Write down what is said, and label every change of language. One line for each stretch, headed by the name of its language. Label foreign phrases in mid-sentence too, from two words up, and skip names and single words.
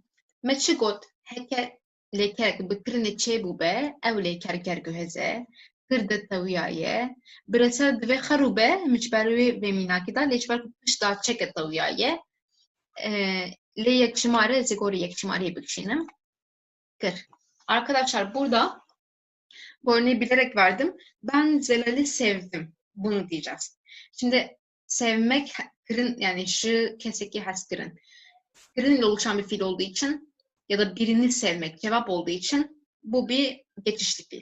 Kurdish: Me çi got heke lêkerek bi kirinê çêbû be ew lêker gerguheze kirde tewiyaye bi reser divê xerû be min ji ber wê mînakî da lê ji ber ku piş da çeke tewiyaye lê yekçîmare ez ê gorî yekçîmariyê bikişînim kir.
Turkish: Arkadaşlar burada bu örneği bilerek verdim. Ben Zelal'i sevdim. Bunu diyeceğiz. Şimdi sevmek kırın yani
Kurdish: şu keseki has kırın.
Turkish: Kırın ile oluşan bir fiil olduğu için ya da birini sevmek cevap olduğu için bu bir geçişli fiil.